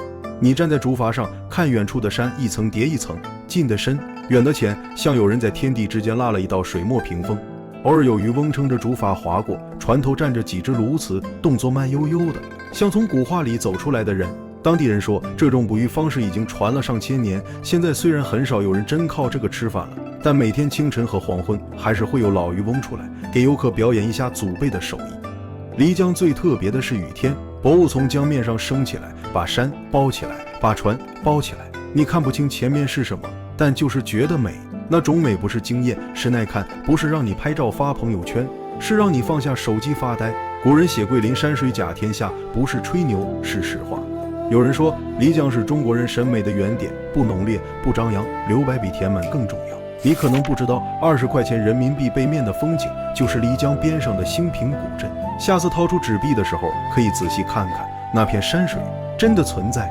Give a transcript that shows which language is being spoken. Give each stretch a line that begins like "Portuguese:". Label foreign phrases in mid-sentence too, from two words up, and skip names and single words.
Chinese: 你站在竹筏上，看遠處的山一層疊一層，近的深，遠的淺，像有人在天地之间拉了一道水墨屏風。偶爾有漁翁撐着竹筏劃過，船頭站着幾隻鸕鶿，動作慢悠悠的，像從古畫裡走出來的人。當地人說，這種捕魚方式已經傳了上千年，現在虽然很少有人真靠這個吃飯了，但每天清晨和黄昏還是會有老漁翁出來給遊客表演一下祖輩的手藝。漓江最特別的是雨天，薄霧從江面上升起來，把山包起来，把船包起來，你看不清前面是什麼，但就是覺得美。那種美不是驚豔，是耐看，不是讓你拍照發朋友圈，是讓你放下手機發呆。古人写桂林山水甲天下，不是吹牛，是實話。有人說，漓江是中國人審美的原點，不濃烈，不張揚，留白比填滿更重要。你可能不知道，20塊錢人民幣背面的風景就是漓江邊上的興平古鎮。下次掏出紙幣的時候，可以仔細看看，那片山水真的存在。